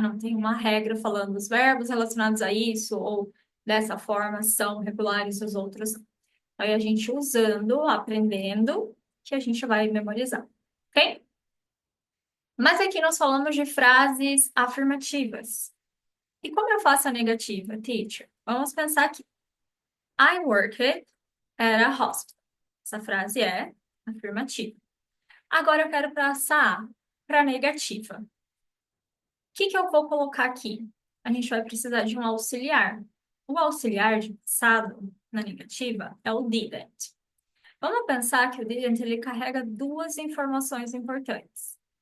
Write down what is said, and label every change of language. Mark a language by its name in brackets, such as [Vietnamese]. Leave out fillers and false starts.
[Portuguese] Não tem uma regra falando os verbos relacionados a isso ou dessa forma são regulares e os outros não. Aí a gente usando, aprendendo, que a gente vai memorizar, ok? Mas aqui nós falamos de frases afirmativas. E como eu faço a negativa, teacher? Vamos pensar que [English] I worked at a hospital. [Portuguese] Essa frase é afirmativa. Agora eu quero passar para a negativa. O que que eu vou colocar aqui? A gente vai precisar de um auxiliar. O auxiliar de passado na negativa é o didn't. Vamos pensar que o didn't ele carrega duas informações importantes.